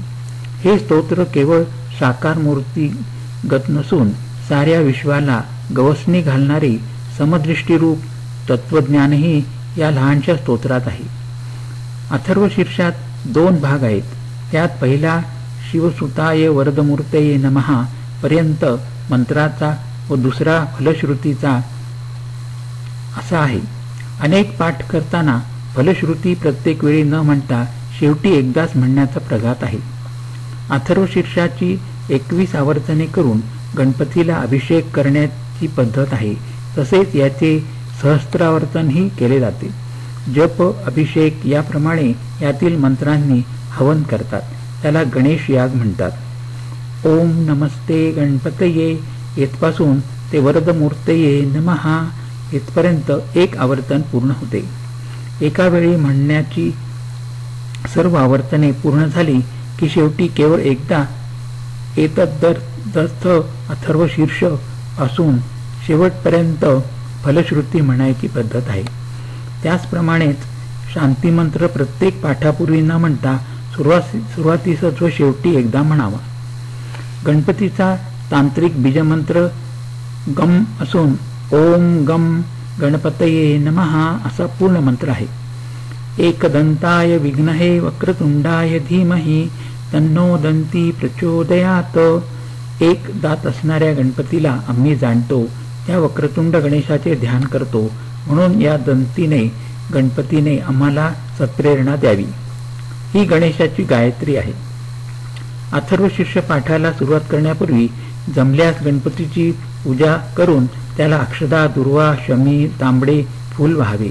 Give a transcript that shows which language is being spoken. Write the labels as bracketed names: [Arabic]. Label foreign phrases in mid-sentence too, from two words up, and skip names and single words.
[Marathi] हे स्तोत्र केवळ साकार मूर्तीगत नसून साऱ्या विश्वाला गवसणी घालणारे समदृष्टीरूप तत्वज्ञानही या लहानशा स्तोत्रात आहे. अथर्व शीर्षात 2 भाग आहेत. त्यात पहिला [Sanskrit] शिवसुताय वरदमूर्तये नमः [Marathi] पर्यंत मंत्राचा व दुसरा फलश्रुतीचा असा आहे. अनेक पाठ करताना फलश्रुती प्रत्येक वेळी न म्हणता शेवटी एकदाच म्हणण्याचा प्रघात आहे. अथर्व शीर्षाची 21 आवर्तने करून गणपतीला अभिषेक करण्याची पद्धत आहे. तसेच याचे सहस्त्रावर्तनही केले जाते. जप अभिषेक याप्रमाणे यातील मंत्रांनी हवन करतात. त्याला गणेश याग म्हणतात. [Sanskrit] ओम नमस्ते गणपतये [Marathi] येथपासून ते [Sanskrit] वरदमूर्तये नमः [Marathi] येथपर्यंत 1 आवर्तन पूर्ण होते. एका वेळी म्हणण्याची सर्व आवर्तने पूर्ण झाली की शेवटी केवळ एकदा एतद्दर्थ अथर्व शीर्ष असून शेवटपर्यंत फलश्रुती म्हणायची पद्धत आहे. त्याचप्रमाणेच शांतिमंत्र प्रत्येक पाठापूर्वी न म्हणता सुरुवातीसच व शेवटी एकदा म्हणावा. गणपतीचा तांत्रिक बीजमंत्र गम असून [Sanskrit] ओम गम गणपतये नमः [Marathi] असा पूर्ण मंत्र आहे. [Sanskrit] एकदंताय विघ्नहे वक्रतुंडाय धीमहि तन्नो दंती प्रचोदयात. [Marathi] 1 दात असणाऱ्या गणपतीला आम्ही जाणतो, त्या वक्रतुंड गणेशाचे ध्यान करतो, म्हणून या दंतीने गणपतीने आम्हाला सत्प्रेरणा द्यावी. ही गणेशाची गायत्री आहे. अथर्व शीर्ष पाठाला सुरुवात करण्यापूर्वी जमल्यास गणपतीची पूजा करून त्याला अक्षदा, दुर्वा, शमी, तांबडे फूल व्हावे.